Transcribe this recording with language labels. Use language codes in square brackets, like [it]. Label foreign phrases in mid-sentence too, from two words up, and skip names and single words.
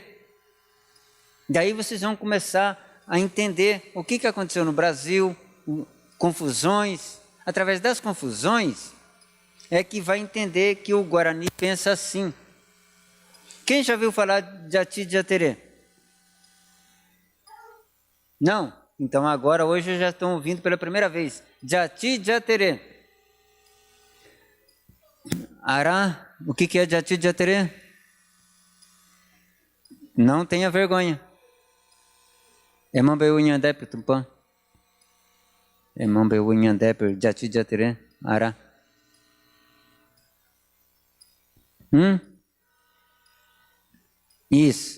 [pt] Daí vocês vão começar a entender o que aconteceu no Brasil, confusões. Através das confusões é que vai entender que o Guarani pensa assim. Quem já viu falar de Jati Jaterê? Não? Então agora, hoje, já estão ouvindo pela primeira vez. Jati Jaterê. Ará, o que é Jati Jaterê? Não tenha vergonha. É [gn] Mambeu Inhandep Tupã. [pt] É [gn] Mambeu Inhandep Jati Jaterê. [pt] Ará. Isso.